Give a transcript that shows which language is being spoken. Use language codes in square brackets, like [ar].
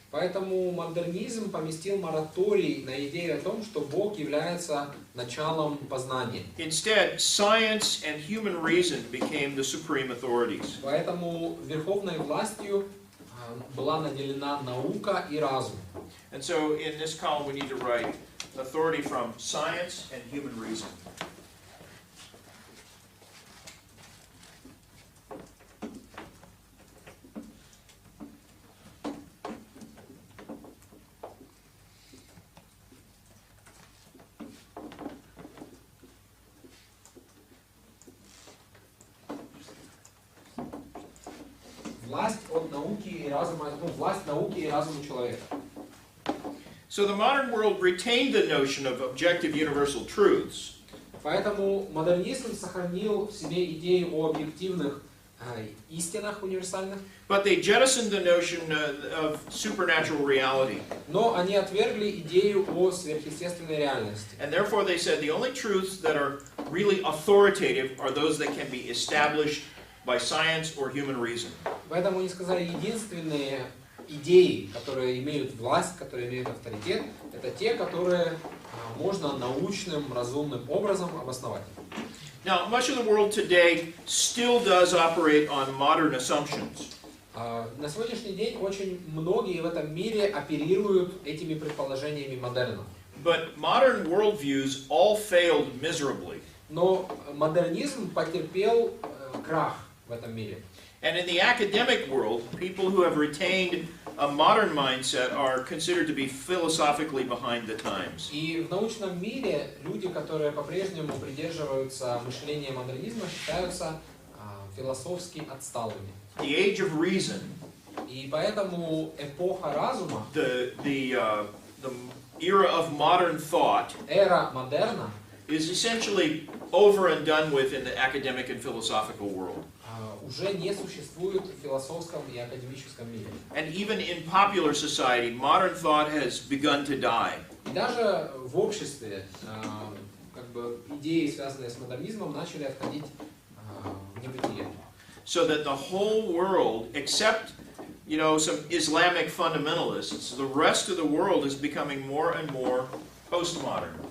[ru] Поэтому модернизм поместил мораторий на идею о том, что Бог является началом познания. [en] Instead, science and human reason became the supreme authorities. [ru] Поэтому верховной властью была наделена наука и разум. [en] And so in this column we need to write authority from science and human reason. [ru] Власть от науки и разума, власть науки и разума человека. [en] So the modern world retained the notion of objective universal truths, [ru] Поэтому модернизм сохранил в себе идею о объективных истинах универсальных, [en] but they jettisoned the notion of supernatural reality. [ru] но они отвергли идею о сверхъестественной реальности. [en] And therefore they said the only truths that are really authoritative are those that can be established by science or human reason. [ru] Поэтому они сказали, единственные идеи, которые имеют власть, которые имеют авторитет, это те, которые можно научным, разумным образом обосновать. [en] Now, much of the world today still does operate on modern assumptions. [ru] На сегодняшний день очень многие в этом мире оперируют этими предположениями модерна. [en] But modern worldviews all failed miserably. [ru] Но модернизм потерпел крах в этом мире. [en] And in the academic world, people who have retained a modern mindset are considered to be philosophically behind the times. [ru] И в научном мире люди, которые по-прежнему придерживаются мышления модернизма, считаются философски отсталыми. [en] The age of reason, [ru] И поэтому эпоха разума, [en] the era of modern thought, [ru] эра модерна, [en] is essentially over and done with in the academic and philosophical world. [ru] уже не существует в философском и академическом мире. [en] And even in popular society, modern thought has begun to die. [ru] И даже в обществе как бы идеи, связанные с модернизмом, начали отходить в небытие. [en] So that the whole world, except some Islamic fundamentalists, the rest of the world is becoming more and more postmodern.